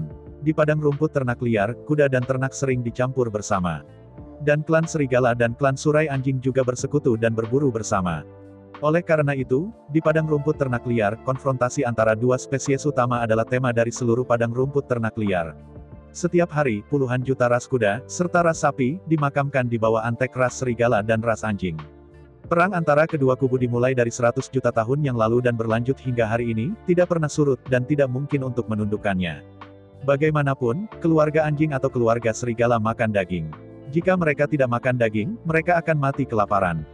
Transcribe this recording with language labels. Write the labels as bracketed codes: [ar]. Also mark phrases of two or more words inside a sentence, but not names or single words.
[id] Di padang rumput ternak liar, kuda dan ternak sering dicampur bersama. Dan klan serigala dan klan surai anjing juga bersekutu dan berburu bersama. Oleh karena itu, di padang rumput ternak liar, konfrontasi antara dua spesies utama adalah tema dari seluruh padang rumput ternak liar. Setiap hari, puluhan juta ras kuda, serta ras sapi, dimakamkan di bawah antek ras serigala dan ras anjing. Perang antara kedua kubu dimulai dari 100 juta tahun yang lalu dan berlanjut hingga hari ini, tidak pernah surut dan tidak mungkin untuk menundukkannya. Bagaimanapun, keluarga anjing atau keluarga serigala makan daging. Jika mereka tidak makan daging, mereka akan mati kelaparan.